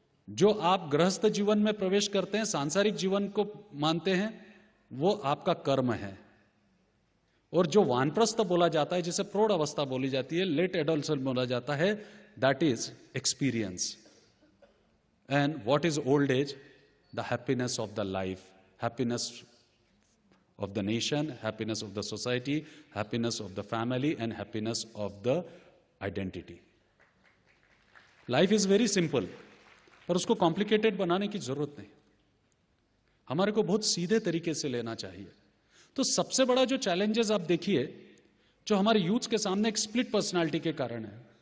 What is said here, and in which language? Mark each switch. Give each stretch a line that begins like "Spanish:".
Hindi: जो आप गृहस्थ जीवन में प्रवेश करते हैं, सांसारिक जीवन को मानते हैं, वो आपका कर्म है। और जो वानप्रस्थ बोला जाता है, जिसे प्रौढ़ अवस्था बोली जाती है, लेट एडल्टहुड बोला जाता है,
English: That is experience. And what is old age? The happiness of the life, happiness of the nation, happiness of the society, happiness of the family, and happiness of the identity. Life is very simple,
Hindi: पर उसको complicated बनाने की जरूरत नहीं, हमारे को बहुत सीधे तरीके से लेना चाहिए। तो सबसे बड़ा जो चैलेंजेस आप देखिए, जो हमारे यूथ के सामने एक स्प्लिट पर्सनालिटी के कारण है।